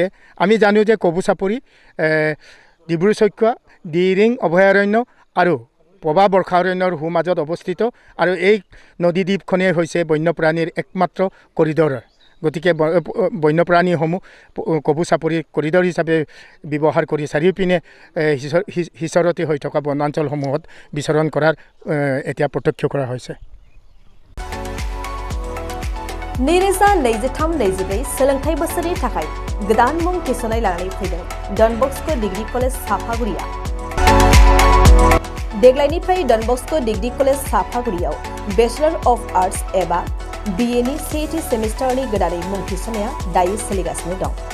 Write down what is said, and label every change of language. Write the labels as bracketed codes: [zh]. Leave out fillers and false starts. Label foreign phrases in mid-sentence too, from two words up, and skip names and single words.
[as] আমি জানো যে কবু চাপৰি ডিব্ৰু-চৈখোৱা, দিহিং অভয়াৰণ্য আৰু পবা বৰ্ষাৰণ্যৰ সোঁমাজত অৱস্থিত আৰু এই নদীদ্বীপখনেই হৈছে বন্যপ্ৰাণীৰ একমাত্ৰ কৰিডৰ। গতিকে বন্যপ্ৰাণীসমূহ কবু চাপৰি কৰিডৰ হিচাপে ব্যৱহাৰ কৰি চাৰিওপিনে সিঁচৰতি হৈ থকা বনাঞ্চলসমূহত বিচৰণ কৰাৰ এতিয়া প্ৰত্যক্ষ কৰা হৈছে। [brx] नैरोजा 23-24 सोलोंथाइ बोसोरनि थाखाय गोदान मुं थिसननाय लानानै फैदों डन बस्क' डिग्री कलेज साफागुरिया। देग्लायनिफ्राय डन बस्क' डिग्री कलेज साफागुरियाव [en] Bachelor of Arts [brx] एबा BA नि सेथि सेमिस्टारनि गोदानै मुं थिसननाया दायो सोलिगासिनो दं।